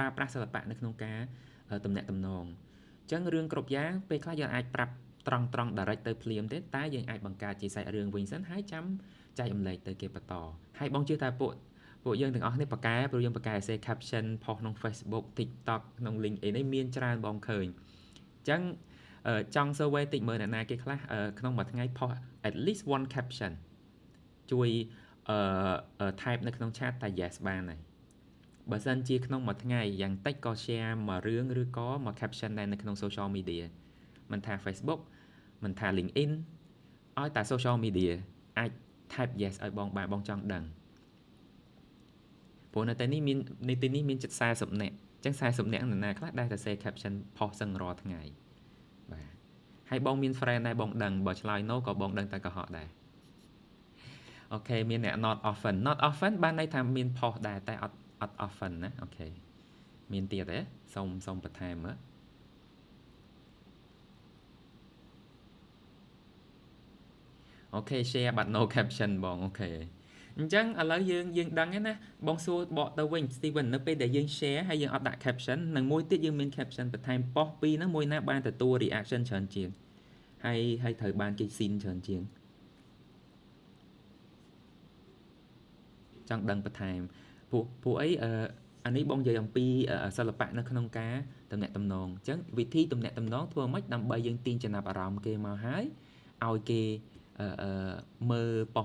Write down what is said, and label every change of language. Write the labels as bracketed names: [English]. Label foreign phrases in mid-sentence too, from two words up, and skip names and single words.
[Khmer] ប្រាស់សិល្បៈនៅក្នុងការទំនាក់ទំនងអញ្ចឹងរឿងគ្រប់យ៉ាងពេលខ្លះយើងអាចប្រាប់ត្រង់ direct ទៅភ្លាមទេតែយើងអាចបង្កើតជាសាច់រឿងវិញ សិនហើយចាំចែករំលែកទៅគេបន្តហើយបងជឿថាពួកយើងទាំងអស់នេះប៉ាកែព្រោះយើងប៉ាកែ essay caption ផុសក្នុង Facebook TikTok ក្នុង LinkedIn នេះមានច្រើនបងឃើញអញ្ចឹងចង់ survey តិចមើលអ្នកណាគេខ្លះក្នុងមួយថ្ងៃផុស [English] at least one caption [Khmer] ជួយ type នៅក្នុង chat តែ yes បានហើយបើសិនជាក្នុងមួយថ្ងៃយ៉ាងតិចក៏ share មួយរឿងឬក៏មួយ caption ដែរនៅក្នុង [English] social media [Khmer] មិនថា Facebook មិនថា LinkedIn ឲ្យតែ [English] social media [Khmer] អាច type yes ឲ្យបងបានបងចង់ដឹង ព្រោះនៅទីនេះមានជិត40នាក់អញ្ចឹង40នាក់នរណាខ្លះដែលតែ share caption ផុសសឹងរាល់ថ្ងៃបាទហើយបងមាន friend ដែរបងដឹងបើឆ្លើយ no ក៏បងដឹងតែកុហកដែរអូខេមានអ្នក [English] not often [Khmer] បានន័យថាមានផុសដែរតែអត់ often ណាអូខេមានទៀតទេសូមបន្ថែមមើល អូខេ [English] share but no caption [Khmer] បងអូខេអញ្ចឹងឥឡូវយើងដឹងហើយណាបងសួរបកទៅវិញ Steven នៅពេលដែលយើង share ហើយយើងអត់ដាក់ caption និងមួយទៀតយើងមាន caption បន្ថែមប៉ុសពីរហ្នឹងមួយណាបានទទួល reaction ច្រើនជាងហើយត្រូវបានគេ seen ច្រើនជាង ចង់ដឹងបន្ថែមពួកអីអានេះបងនិយាយអំពីសិល្បៈនៅក្នុងការទំនាក់ទំនងអញ្ចឹងវិធីទំនាក់ទំនងធ្វើម៉េចដើម្បីយើងទាញចំណាប់អារម្មណ៍គេមកហើយឲ្យគេមើលប៉ុស